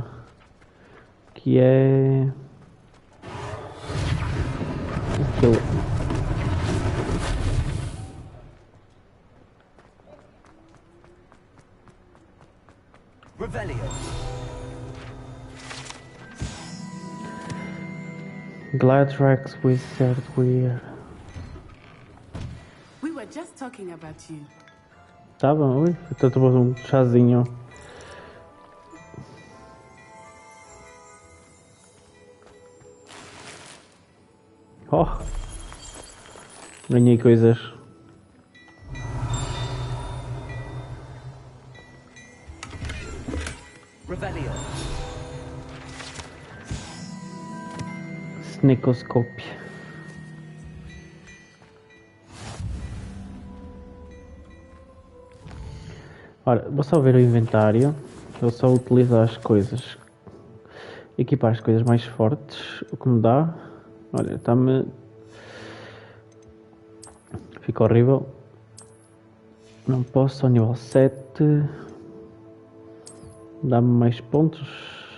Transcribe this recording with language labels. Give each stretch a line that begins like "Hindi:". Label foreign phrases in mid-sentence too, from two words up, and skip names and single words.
Portuguese: Que é... aquilo. Gladrax Wizard Weird.
English: We were just talking about you.
Portuguese: Tá bom, ui, estou tomando chazinho. Oh! Ganhei coisas. Revelio. Sneakoscope. Ora, vou só ver o inventário. Eu só utilizo as coisas. Equipar as coisas mais fortes. O que me dá. Olha, está-me. Fica horrível. Não posso ao nível 7. Dá-me mais pontos.